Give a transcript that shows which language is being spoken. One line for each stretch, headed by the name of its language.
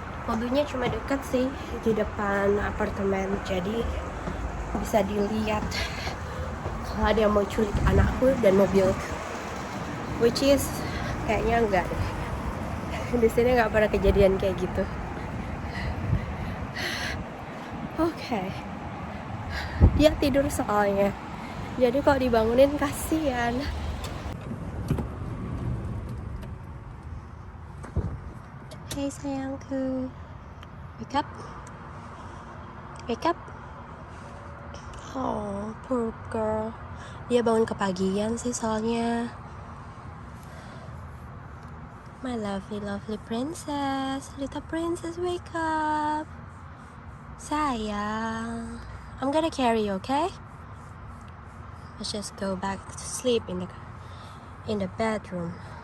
Indonesian: Mobilnya cuma deket sih, di depan apartemen, jadi bisa dilihat kalau ada yang mau culik anakku dan mobil,
English: which is
Indonesian: kayaknya enggak deh. Di sini nggak pernah kejadian kayak gitu. Oke. Dia tidur soalnya, jadi kalau dibangunin kasihan.
English: Hey sayangku, wake up, wake up. Oh, poor girl.
Indonesian: Dia bangun kepagian sih soalnya.
English: My lovely, lovely princess, little princess, wake up. Sayang, I'm gonna carry you, okay? Let's just go back to sleep in the bedroom.